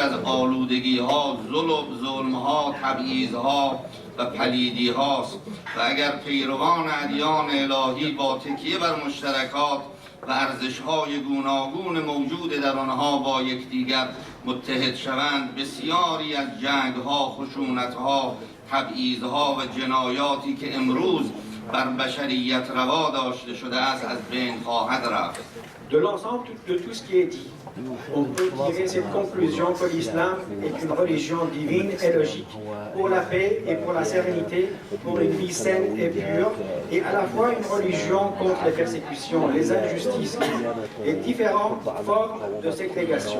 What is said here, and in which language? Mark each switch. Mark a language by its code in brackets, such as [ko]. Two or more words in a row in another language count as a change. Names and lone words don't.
[fa] از آلودگی ها، ظلم ها، تبعیض ها و پلیدی هاست و اگر پیروان ادیان الهی با تکیه بر مشترکات و ارزش‌های گوناگون موجود در آنها با یکدیگر متحد شوند، بسیاری از جنگ‌ها، خشونت‌ها، تبعیض‌ها و جنایاتی که امروز بر بشریت روا داشته شده است از بین خواهد رفت. [fr] De l'ensemble de tout ce qui est dit, on peut tirer cette conclusion que l'islam est une religion divine et logique pour la paix et pour la sérénité, pour une vie saine et pure, et à la fois une religion contre les persécutions, les injustices et différentes formes de ségrégation.